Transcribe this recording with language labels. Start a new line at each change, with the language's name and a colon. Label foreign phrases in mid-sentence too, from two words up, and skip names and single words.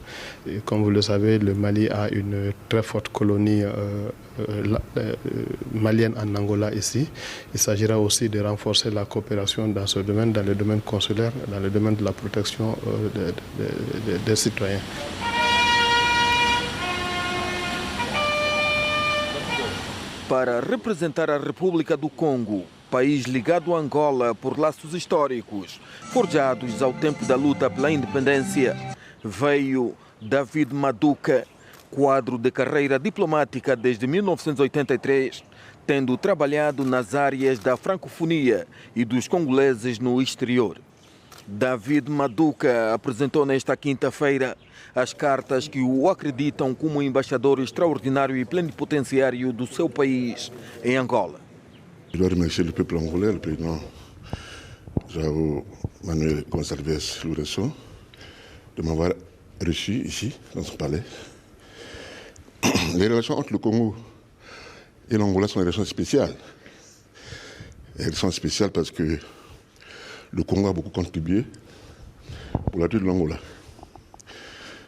French: Et comme vous le savez, le Mali a une très forte colonie malienne en Angola ici. Il s'agira aussi de renforcer la coopération dans ce domaine, dans le domaine consulaire, dans le domaine de la protection des citoyens.
Portuguese: Para representar a República do Congo, país ligado a Angola por laços históricos, forjados ao tempo da luta pela independência, veio David Maduka, quadro de carreira diplomática desde 1983, tendo trabalhado nas áreas da francofonia e dos congoleses no exterior. David Maduka apresentou nesta quinta-feira as cartas que o acreditam como embaixador extraordinário e plenipotenciário do seu país em Angola.
French: Je dois remercier le peuple angolais, le président João Manuel Gonçalves Lourenço, de m'avoir reçu ici, dans ce palais. Les relations entre le Congo et l'Angola sont des relations spéciales. Elles sont spéciales parce que le Congo a beaucoup contribué pour la vie de l'Angola.